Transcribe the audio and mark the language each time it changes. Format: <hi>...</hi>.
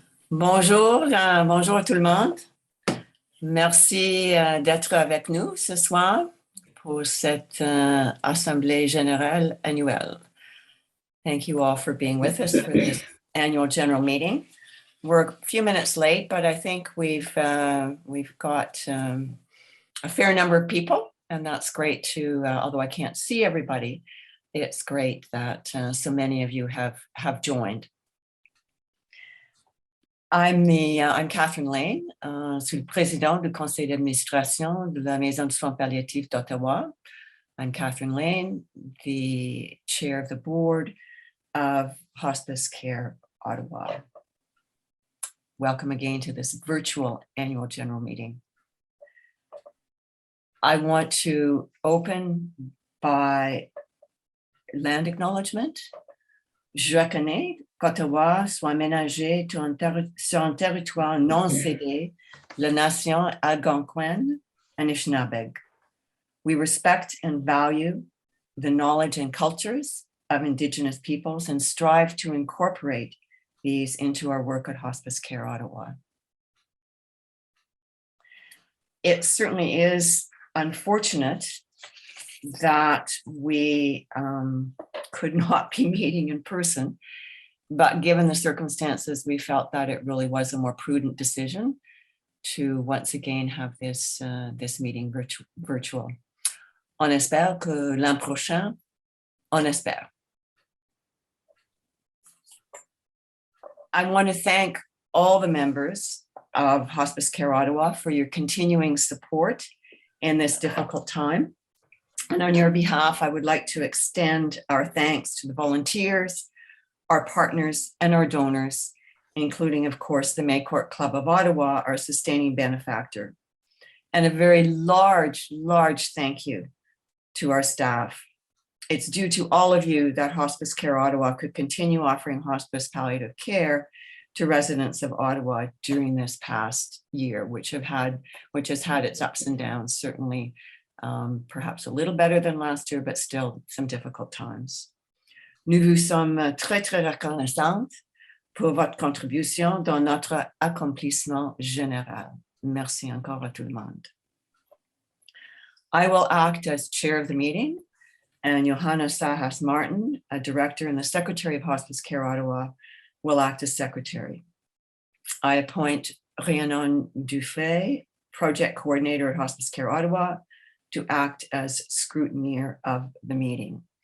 <fr>Bonjour, bonjour à tout le monde. Merci d'être avec nous ce soir pour cette Assemblée générale annuelle.</fr> <en>Thank you all for being with us for this annual general meeting. We're a few minutes late, but I think we've got a fair number of people, and that's great too. Although I can't see everybody, it's great that so many of you have joined. I'm Catherine Lane,</en> <fr>je suis le président du conseil d'administration de la Maison de soins palliatifs d'Ottawa.</fr> <en>I'm Catherine Lane, the chair of the board of Hospice Care Ottawa. Welcome again to this virtual annual general meeting. I want to open by land acknowledgement.</en> <fr>Je reconnais qu'Ottawa soit aménagé sur un territoire non cédé, la nation Algonquin and Anishinaabe.</fr> <en>We respect and value the knowledge and cultures of Indigenous peoples and strive to incorporate these into our work at Hospice Care Ottawa. It certainly is unfortunate that we could not be meeting in person, but given the circumstances, we felt that it really was a more prudent decision to once again have this meeting virtual.</en> <fr>On espère que l'an prochain, on espère.</fr> <en>I want to thank all the members of Hospice Care Ottawa for your continuing support in this difficult time. And on your behalf, I would like to extend our thanks to the volunteers, our partners, and our donors, including, of course, the Maycourt Club of Ottawa, our sustaining benefactor. And a very large thank you to our staff. It's due to all of you that Hospice Care Ottawa could continue offering hospice palliative care to residents of Ottawa during this past year, which has had its ups and downs, certainly perhaps a little better than last year, but still some difficult times.</en> <fr>Nous vous sommes très reconnaissantes pour votre contribution dans notre accomplissement général. Merci encore à tout le monde.</fr> <en>I will act as chair of the meeting, and Johanna Sahas Martin, a director and the secretary of Hospice Care Ottawa, will act as secretary. I appoint Rhiannon Dufay, project coordinator at Hospice Care Ottawa, to act as scrutineer of the meeting.</en>